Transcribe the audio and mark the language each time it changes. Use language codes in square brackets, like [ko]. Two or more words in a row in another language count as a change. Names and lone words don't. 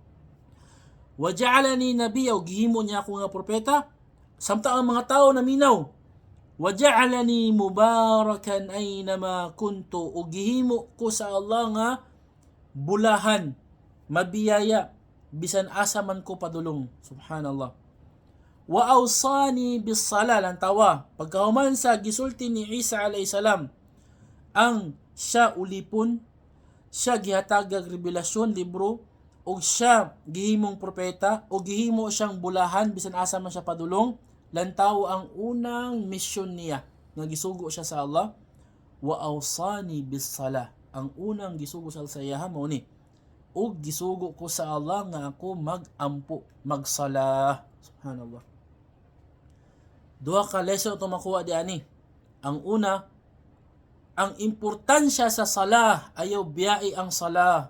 [ar] وجعلني نبيا, [ceb] o gihimo niya ako nga propeta. Samtang ang mga tao na minaw, [ar] وجعلني مباركا أينما كنت, [ceb] o gihimo ko sa Allah nga bulahan, mabiyaya, bisan asa man ko padulong. [ar] سبحان الله. وأوصاني بالصلاة, [ceb] lantawa pagkahuman sa gisulti ni Isa [ar] عليه السلام [ceb] ang siya ulipon, siya gihatagag revelasyon libro, o siya gihimong propeta, o gihimo siyang bulahan bisan asa man siya padulong, lantaw ang unang misyon niya nga gisugo siya sa Allah. [ar] وأوصاني بالصلاة, [ceb] ang unang gisugo sa sayaha mao ni, ug gisugo ko sa Allah nga ako magampo, magsala. [ar] سبحان الله. [ceb] Duha ka lesson ito makuha di ani. Ang una, ang importansya sa sala, ayaw biyai ang sala.